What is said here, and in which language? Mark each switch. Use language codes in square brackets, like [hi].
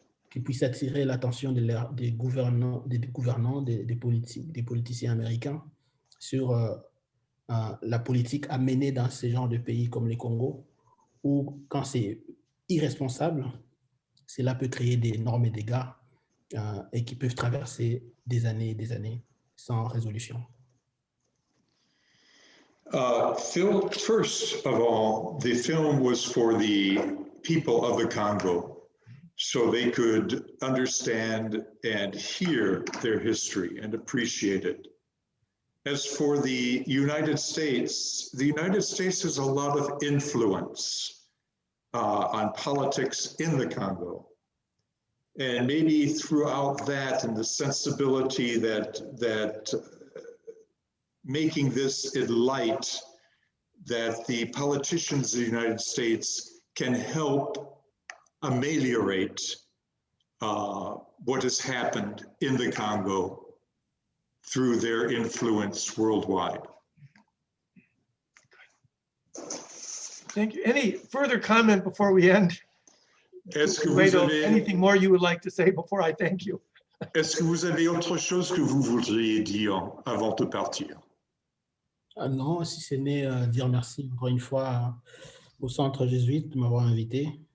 [fr] qu'ils puissent attirer l'attention des gouvernants, des politiciens américains sur la politique à mener dans ces genres de pays comme le Congo, où quand c'est irresponsable, cela peut créer d'énormes dégâts et qui peuvent traverser des années sans résolution. [en] First of all, the film was for the people of the Congo, so they could understand and hear their history and appreciate it. As for the United States has a lot of influence on politics in the Congo. And maybe throughout that and the sensibility that making this in light, that the politicians of the United States can help ameliorate what has happened in the Congo through their influence worldwide. Thank you. Any further comment before we end? [fr] Est-ce que vous avez, [en] anything more you would like to say before I thank you? [fr] Est-ce que vous avez autre chose que vous voudriez dire avant de partir? Non, si ce n'est dire merci encore une fois au Centre Jésuite de m'avoir invité.